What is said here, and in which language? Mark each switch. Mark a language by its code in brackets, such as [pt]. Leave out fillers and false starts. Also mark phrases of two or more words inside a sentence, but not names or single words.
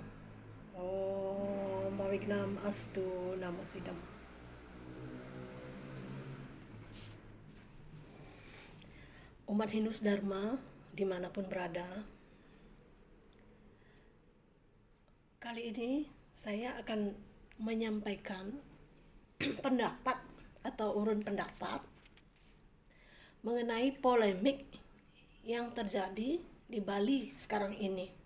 [sa] Om Mawignam Astu Namo Sidam. [id] Umat Hindu Dharma dimanapun berada, kali ini saya akan menyampaikan pendapat atau urun pendapat mengenai polemik yang terjadi di Bali sekarang ini.